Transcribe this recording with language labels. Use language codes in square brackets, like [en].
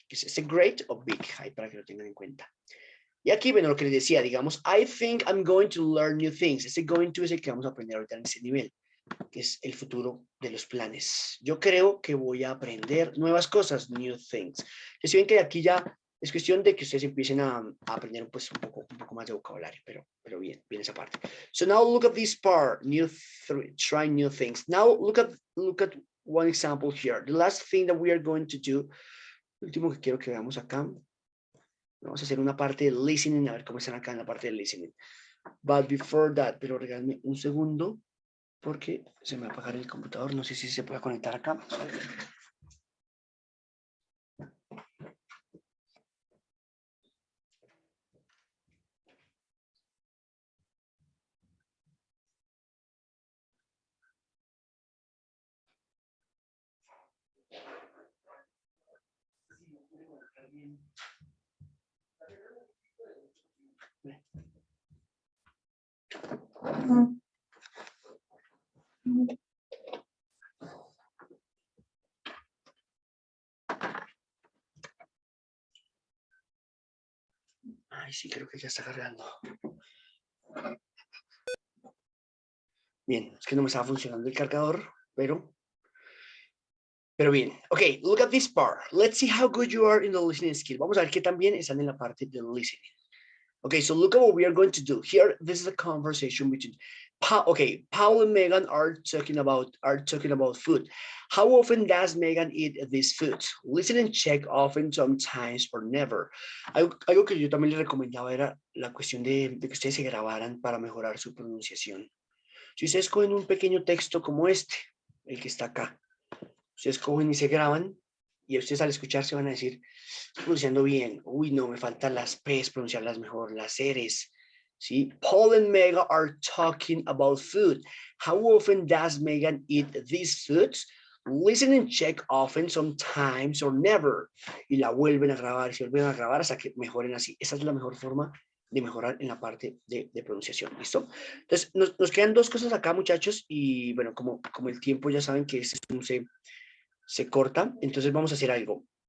[es] ¿Es este great o big? Ahí para que lo tengan en cuenta. Y aquí, bueno, lo que les decía, digamos, [en] I think I'm going to learn new things. [es] Este going to es el que vamos a aprender ahorita en ese nivel, que es el futuro de los planes. Yo creo que voy a aprender nuevas cosas, [en] new things. [es] Si ven que aquí ya es cuestión de que ustedes empiecen a aprender pues un poco más de vocabulario, pero bien esa parte. [en] So now look at this part, try new things. Now look at one example here. The last thing that we are going to do, [es] el último que quiero que veamos acá. Vamos a hacer una parte de listening, a ver cómo están acá en la parte de listening. [en] But before that, [es] pero regálenme un segundo, porque se me va a apagar el computador. No sé si se puede conectar acá. Ay, sí, creo que ya está cargando. Bien, es que no me estaba funcionando el cargador, pero bien. [en] Ok, look at this part. Let's see how good you are in the listening skill. [es] Vamos a ver qué también están en la parte de listening. [en] Okay, so look at what we are going to do. Here, this is a conversation between Okay, Paul and Megan are talking about food. How often does Megan eat this food? Listen and check often, sometimes, or never. [es] Algo que yo también les recomendaba era la cuestión de que ustedes se grabaran para mejorar su pronunciación. Si ustedes cogen un pequeño texto como este, el que está acá, ustedes cogen y se graban, y ustedes al escuchar se van a decir, estoy pronunciando bien, uy, no, me faltan las P's, pronunciarlas mejor, las R's. ¿Sí? [en] Paul and Megan are talking about food. How often does Megan eat these foods? Listen and check often, sometimes, or never. [es] Y la vuelven a grabar, se vuelven a grabar hasta que mejoren así. Esa es la mejor forma de mejorar en la parte de pronunciación. ¿Listo? Entonces, nos quedan dos cosas acá, muchachos. Y bueno, como el tiempo ya saben que se corta, entonces vamos a hacer algo.